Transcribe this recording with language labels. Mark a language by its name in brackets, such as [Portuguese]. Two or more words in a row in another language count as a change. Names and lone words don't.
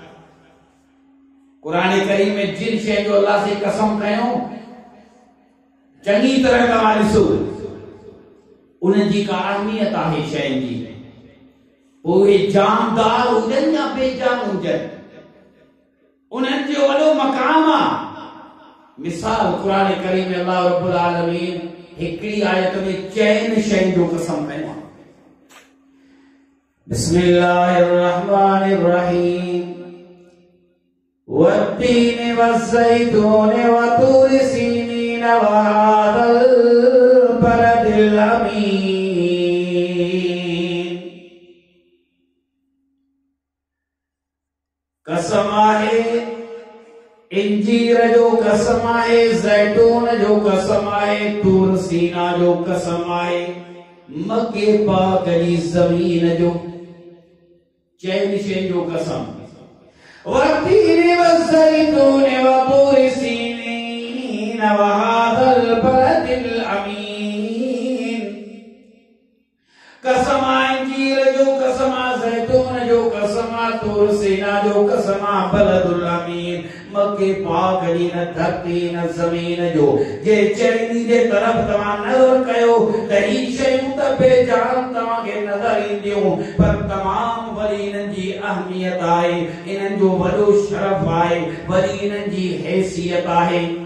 [Sindhi] कुरान करीम में जिन शइ जो अल्लाह से कसम कयो चङी तरह तव्हां ॾिसो, उन्हनि जी का अहमियत आहे शयुनि जी, उहे जानदार हुजनि या बेजान हुजनि, उन्हनि जो वॾो मक़ाम आहे। मिसाल कुरान करीम में अल्लाह [Arabic] رب العالمين [Sindhi] हिकिड़ी आयत में चइनि शयुनि जो कसम कयो आहे। [Arabic] بسم الله الرحمن الرحيم, والتين والزيتون وطور سينين وهذا البلد الأمين. [Sindhi] कसम आहे इंजीर जो कसम आहे, ज़ैतून जो कसम आहे, तूर सीना जो कसम आहे, मक्के पाक जी ज़मीन जो, चइनि शयुनि जो कसम। [Arabic] والتين والزيتون وطور سينين وهذا البلد الأمين. [Sindhi] कसम आहे इंजीर जो कसम आहे, ज़ैतून जो कसम आहे, तूर सीना जो कसम आहे, [Arabic] البلد الأمين, [Sindhi] मक्के पाक जी न धरती न ज़मीन जो। जे चइनी जे तरफ़ तव्हां नज़र कयो त ही शयूं त बेजान तव्हांखे नज़र ईंदियूं, पर तमामु वरी इन्हनि जी अहमियत आहे, इन्हनि जो वॾो शरफ़ आहे, वरी इन्हनि जी हैसियत आहे।